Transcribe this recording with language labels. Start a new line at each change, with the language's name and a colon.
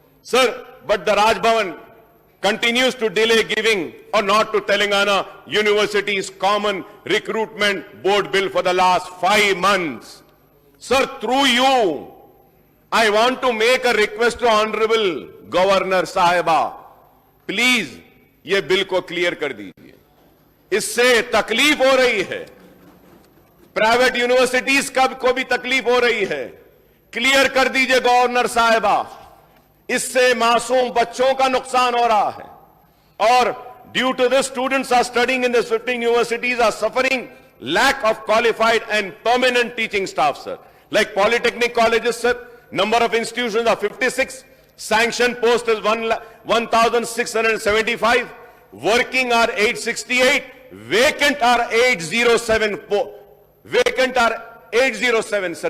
English: Sir, but the Raj Bhavan continues to delay giving or not to Telangana University's Common Recruitment Board Bill for the last 5 months. Sir, through you, I want to make a request to Honorable Governor Sahiba.
Urdu: Please, یہ bill کو clear کر دیجئے. اس سے تکلیف ہو رہی ہے.
English: Private universities
Urdu: کو بھی تکلیف ہو رہی ہے. Clear کر دیجئے گورنر صاحبہ. اس سے معصوم بچوں کا نقصان ہو رہا ہے اور
English: due to this students are studying in the 15 universities are suffering lack of qualified and permanent teaching staff, sir. Like polytechnic colleges, sir, number of institutions are 56, sanctioned post is 1,675, working are 868, vacant are 807, vacant are 807, sir.